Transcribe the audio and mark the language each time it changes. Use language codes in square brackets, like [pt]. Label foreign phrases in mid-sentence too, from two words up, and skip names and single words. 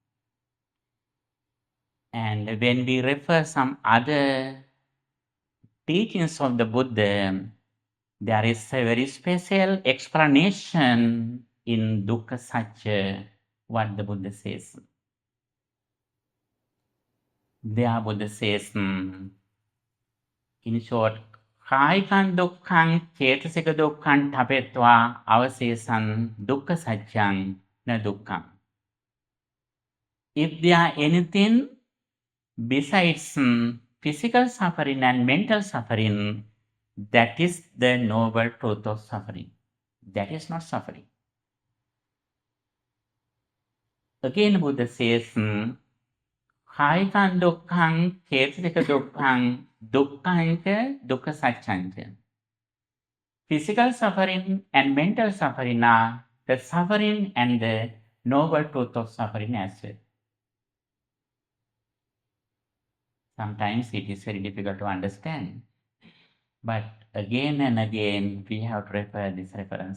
[en] And when we refer some other teachings of the Buddha, there is a very special explanation in Dukkha Satya, what the Buddha says. There Buddha says, in short, [pi] කායිකං දුක්ඛං චේතසික දුක්ඛං ඨපෙත්වා අවශේෂං dukkha satyං na dukkhaṃ. [en] If there are anything besides physical suffering and mental suffering, that is the noble truth of suffering. That is not suffering. Again, Buddha says, [pi] කායිකං දුක්ඛං චේතසික දුක්ඛං dukkhaṃ dukkha satyං. [en] Physical suffering and mental suffering are the suffering and the noble truth of suffering as well. Sometimes it is very difficult to understand, but again and again we have to refer this reference.